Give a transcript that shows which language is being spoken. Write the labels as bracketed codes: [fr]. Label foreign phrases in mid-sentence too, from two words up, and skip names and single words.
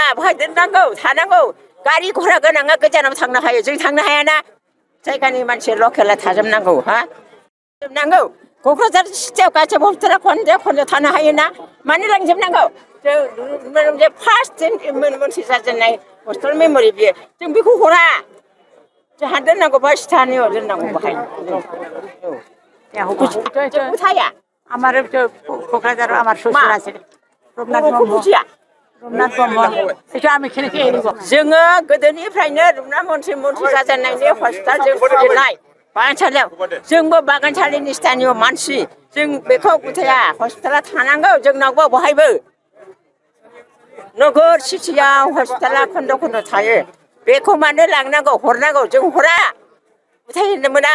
[brx] बहाय दोननांगौ थानांगौ गारि घरा गोनाङा गोजानाव थांनो हायो जों थांनो हायाना जायगानि मानसि लकेला थाजोबनांगौ हा जोबनांगौ क'क्राझार सिटियाव गासैबो हस्पिटाला खन्द' थानो हायोना मानो लांजोबनांगौ जों फार्स्ट मन्थ्रि जाजेननाय [en] hospital memory [brx] बियो जों बेखौ हरा जोंहा दोननांगौ बा स्थानीय दोननांगौ बाहाय কোথায় [bn] আমার কোকরাঝার আমার শ্বশুর আছে রবনাথ ব্রহ্ম এটা আমি খেলে খেয়ে নিব [brx] जोङो गोदोनिफ्रायनो रुपना मन्थ्रि जाजेननायनि हस्पिटाल जों खुलिनाय बागानसालियाव जोंबो बागानसालिनि स्थानीय मानसि जों बेखौ गुथाया हस्पिटाला थानांगौ जोंनावबो बहायबो नोगोर सिटियाव हस्पिटाला खन्द' खन्द' थायो बेखौ मानो लांनांगौ हरनांगौ जों हरा गुथायनो मोना